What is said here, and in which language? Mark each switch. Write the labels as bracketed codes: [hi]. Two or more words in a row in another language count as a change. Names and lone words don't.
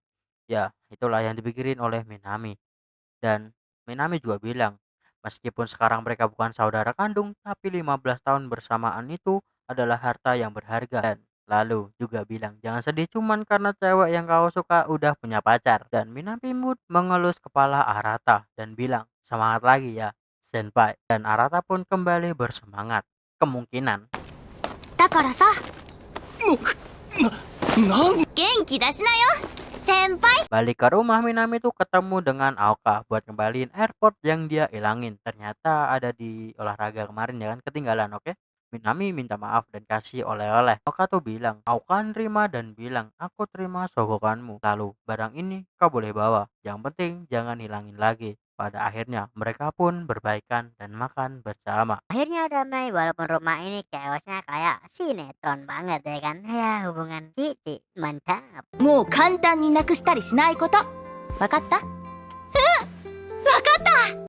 [id] Ya, itulah yang dipikirin oleh Minami. Dan Minami juga bilang, meskipun sekarang mereka bukan saudara kandung, tapi 15 tahun bersamaan itu adalah harta yang berharga. Dan lalu juga bilang, jangan sedih cuman karena cewek yang kau suka udah punya pacar. Dan Minami Mood mengelus kepala Arata dan bilang, semangat lagi ya, senpai. Dan Arata pun kembali bersemangat. Kemungkinan [ja] だからさ、元気出しなよ先輩。 [id] balik ke rumah, Minami tuh ketemu dengan Aoka buat ngembaliin airport yang dia ilangin. Ternyata ada di olahraga kemarin ya kan, ketinggalan, oke. Minami minta maaf dan kasih oleh-oleh. Aoka tuh bilang, Aoka nerima dan bilang, aku terima sogokanmu. Lalu, barang ini kau boleh bawa. Yang penting jangan hilangin lagi. Pada akhirnya, mereka pun berbaikan dan makan bersama. Akhirnya damai walaupun rumah ini chaosnya kayak sinetron banget ya kan. Ya hubungan cici mantap. [ja] もう簡単になくしたりしないこと。わかった？